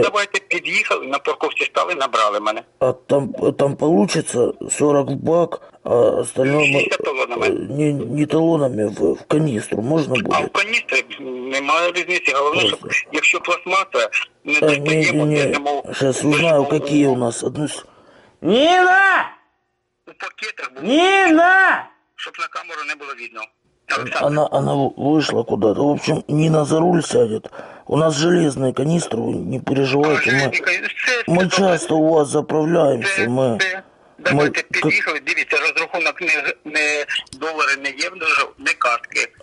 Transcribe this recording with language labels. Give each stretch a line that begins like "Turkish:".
Ukrainian: Давайте під'їхали, на парковці стали, набрали мене.
Russian: А там получится 40 бак, а остальное...
Ukrainian: Не талонами, в каністру можна буде? А в каністрі немає різниці. Головне, щоб, якщо пластмаса, не достаємо. Ні. Зараз узнаю, які у нас. Ніна! У пакетах було. Ніна! Щоб на камеру не було видно.
Russian: Она вышла куда-то. В общем, Нина за руль сядет. У нас железные канистры, не переживайте. Мы часто у вас заправляемся.
Ukrainian: Давайте дивіться, розрахунок не долари, не євро, не картки.